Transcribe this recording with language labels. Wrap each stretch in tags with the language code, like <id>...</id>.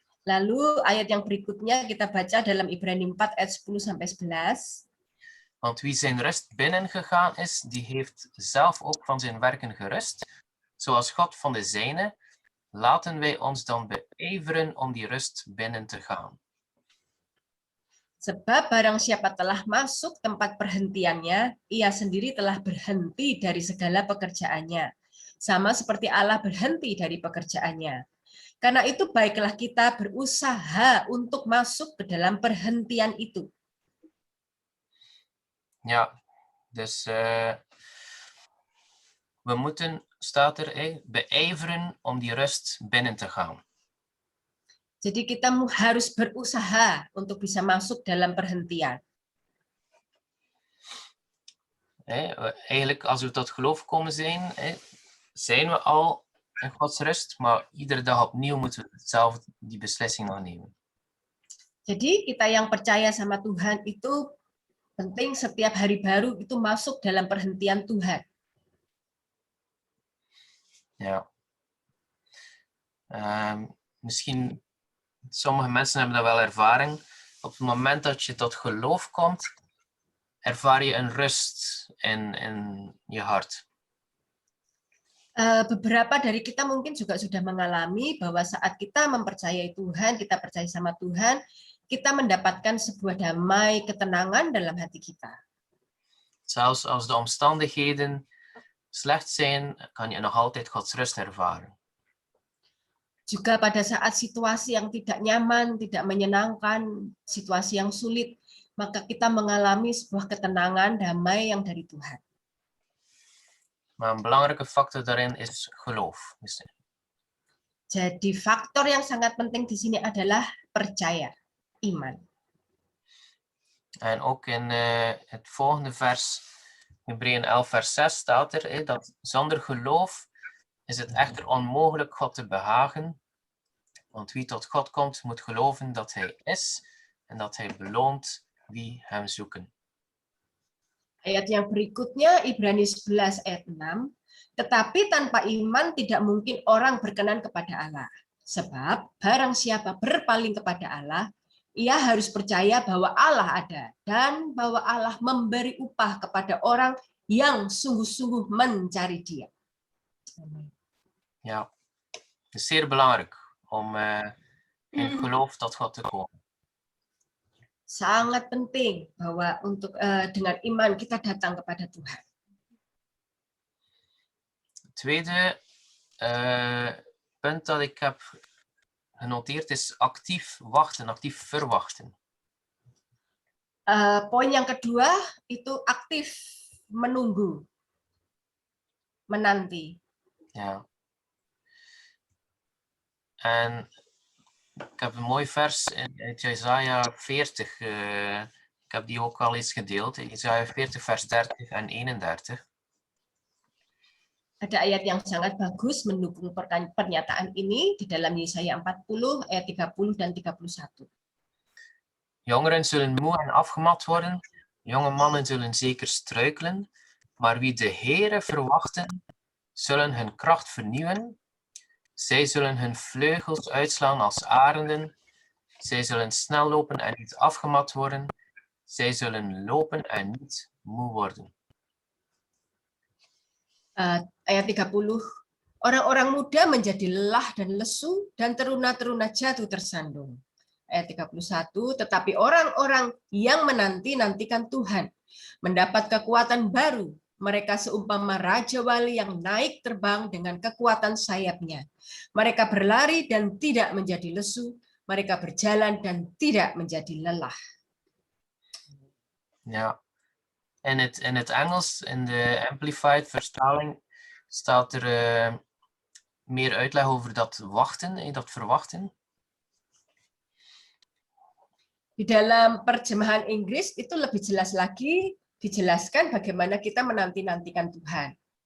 <id>Lalu ayat yang berikutnya kita baca dalam Ibrani 4 ayat 10 sampai 11.</id> <nl>Want wie zijn rust binnengegaan is, die heeft zelf ook van zijn werken gerust, zoals God van de zijne. Laten wij ons dan beijveren om die rust binnen te gaan.</nl> <id>Sebab barang siapa telah masuk tempat perhentiannya, ia sendiri telah berhenti dari segala pekerjaannya, sama seperti Allah berhenti dari pekerjaannya. Karena itu baiklah kita berusaha untuk masuk ke dalam perhentian itu.</id> <nl>Ja, dus we moeten, staat er, beijveren om die rust binnen te gaan.</nl> <id>Jadi kita harus berusaha untuk bisa masuk dalam perhentian.</id> <nl>Eigenlijk, als we tot geloof komen zijn, zijn we al in Gods rust, maar iedere dag opnieuw moeten we zelf die beslissing nog nemen.</nl> <id>Jadi kita yang percaya sama Tuhan itu penting setiap hari baru itu masuk dalam perhentian Tuhan.</id> <nl>Ja. Misschien, sommige mensen hebben dat wel ervaring. Op het moment dat je tot geloof komt, ervaar je een rust in je hart.</nl> <id>Beberapa dari kita mungkin juga sudah mengalami bahwa saat kita mempercayai Tuhan, kita percaya sama Tuhan, kita mendapatkan sebuah damai, ketenangan dalam hati kita.</id> <nl>Zelfs als de omstandigheden slecht zijn, kan je nog altijd Gods rust ervaren.</nl> <id>Juga pada saat situasi yang tidak nyaman, tidak menyenangkan, situasi yang sulit, maka kita mengalami sebuah ketenangan, damai yang dari Tuhan.</id> <nl>Maar een belangrijke factor daarin is geloof.</nl> <id>Jadi faktor yang sangat penting di sini adalah percaya, iman.</id> <nl>En ook in het volgende vers, Hebreeën 11 vers 6 staat er dat zonder geloof is het echter onmogelijk God te behagen. Want wie tot God komt, moet geloven dat hij is en dat hij beloont wie hem zoeken.</nl> <id>Ayat yang berikutnya, Ibrani 11 ayat 6. Tetapi tanpa iman tidak mungkin orang berkenan kepada Allah. Sebab barang siapa berpaling kepada Allah, ia harus percaya bahwa Allah ada dan bahwa Allah memberi upah kepada orang yang sungguh-sungguh mencari Dia.</id> <nl>Ja, het is zeer belangrijk om in geloof tot God te komen.</nl> <id>Sangat penting bahwa untuk dengan iman kita datang kepada Tuhan.</id> <nl>Het tweede punt dat ik heb genoteerd is actief wachten, actief verwachten.</nl> <id>Poin yang kedua itu aktif menunggu, menanti.</id> <nl>Ja. En ik heb een mooi vers uit Jesaja 40. Ik heb die ook al eens gedeeld. Jesaja 40 vers 30 en 31.</nl> <id>Ada ayat yang sangat bagus mendukung pernyataan ini di dalam Yesaya 40 ayat 30 dan 31.</id> <nl>Jongeren zullen moe en afgemat worden. Jonge mannen zullen zeker struikelen. Maar wie de Heere verwachten, zullen hun kracht vernieuwen. Zij zullen hun vleugels uitslaan als arenden. Zij zullen snel lopen en niet afgemat worden. Zij zullen lopen en niet moe worden.</nl> <id>Ayat 30. Orang-orang muda menjadi lelah dan lesu dan teruna-teruna jatuh tersandung. Ayat 31. Tetapi orang-orang yang menanti-nantikan Tuhan mendapat kekuatan baru. Mereka seumpama raja wali yang naik terbang dengan kekuatan sayapnya. Mereka berlari dan tidak menjadi lesu. Mereka berjalan dan tidak menjadi lelah.</id> <nl>Ja. In het Engels, in de Amplified vertaling, staat er meer uitleg over dat wachten, dat verwachten.</nl> <id>Di dalam terjemahan Inggris itu lebih jelas lagi dijelaskan bagaimana kita menanti-nantikan Tuhan.</id>